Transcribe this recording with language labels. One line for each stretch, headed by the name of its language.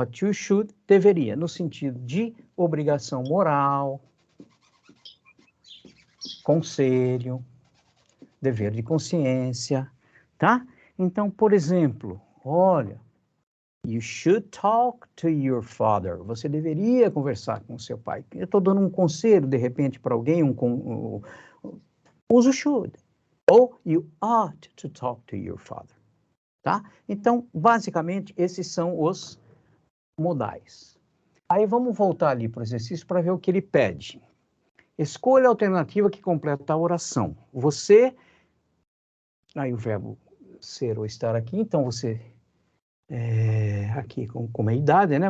Portuguese: Ought to, should, deveria, no sentido de obrigação moral, conselho, dever de consciência, tá? Então, por exemplo, olha,
English: you should talk to your father.
Portuguese: Você deveria conversar com seu pai. Eu estou dando um conselho, de repente, para alguém, usa o should.
English: Ou you ought to talk to your father.
Portuguese: Tá? Então, basicamente, esses são os modais. Aí vamos voltar ali para o exercício para ver o que ele pede. Escolha a alternativa que completa a oração. Você, aí o verbo ser ou estar aqui, então você, aqui com a idade, né?